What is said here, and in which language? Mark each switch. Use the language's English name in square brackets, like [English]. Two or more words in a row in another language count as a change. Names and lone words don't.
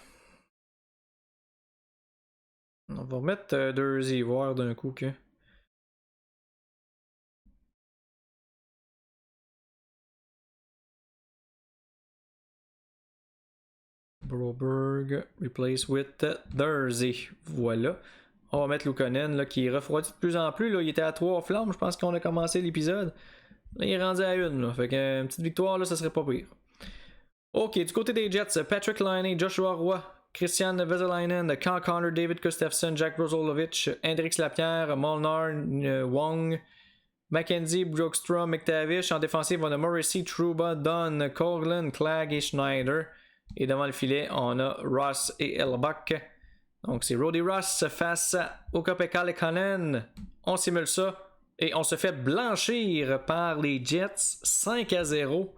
[French] On va remettre Dursey, voir d'un coup que. [English] Broberg replace with Dursey. Voilà. [French] On va mettre Luukkonen là, qui refroidit de plus en plus. Là. Il était à 3 flammes, je pense qu'on a commencé l'épisode. Là, il est rendu à 1. Là. Fait qu'une petite victoire, là, ça serait pas pire. Ok, du côté des Jets, Patrick Laine, Joshua Roy, Christian Vesalainen, Kyle Connor, David Gustafsson, Jack Rosolovic, Hendrix Lapierre, Molnar, Wong, Mackenzie, Brookstrom, McTavish. En défensive, on a Morrissey, Trouba, Dunn, Coughlin, Clagg et Schneider. Et devant le filet, on a Ross et Elbach. Donc c'est Roddy Ross face à Ukko-Pekka Luukkonen. On simule ça et on se fait blanchir par les Jets 5-0.